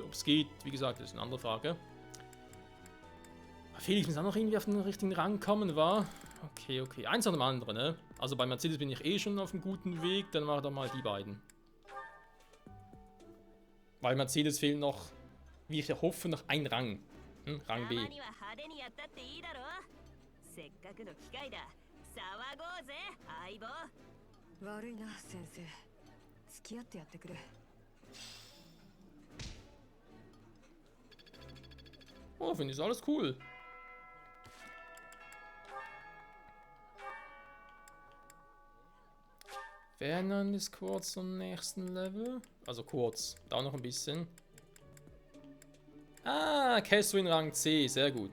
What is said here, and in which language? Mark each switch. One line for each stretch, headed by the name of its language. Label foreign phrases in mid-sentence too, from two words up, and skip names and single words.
German: Ob es geht, wie gesagt, das ist eine andere Frage. Felix muss auch noch irgendwie auf den richtigen Rang kommen, war. Okay, okay. Eins nach dem anderen, ne? Also bei Mercedes bin ich eh schon auf einem guten Weg, dann mache ich doch mal die beiden. Weil Mercedes fehlt noch, wie ich hoffe, noch ein Rang. Rang B.
Japanese: 悪いな先生付き合ってやってくれ
German: Oh, finde ich alles cool. Vernon ist kurz zum nächsten Level. Also kurz, da noch ein bisschen. Ah, Catherine Rang C, sehr gut.